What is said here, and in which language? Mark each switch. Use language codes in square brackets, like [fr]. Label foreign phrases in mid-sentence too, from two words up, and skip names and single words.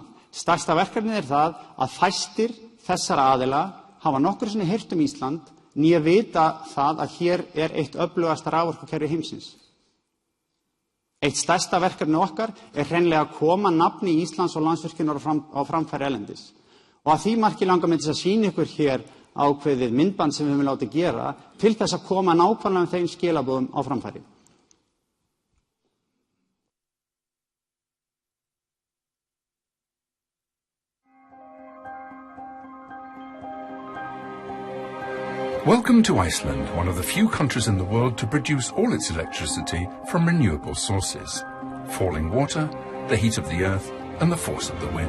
[is] Stærsta verkefnið það að fæstir þessara aðila hafa nokkru sinni heyrt Ísland, nýja vita það að hér eitt öflugasta raforkukerfi heimsins. Eitt stærsta verkefni okkar hreinlega að koma nafni Íslands og Landsvirkjunar á framfæri erlendis. Og að því marki langar mig til að sýna ykkur hér ákveðið myndband sem við höfum látið gera til þess að koma nákvæmlega með þeim skilaboðum á framfæri. [en] Welcome to Iceland, one of the few countries in the world to produce all its electricity from renewable sources: falling water, the heat of the earth, and the force of the wind.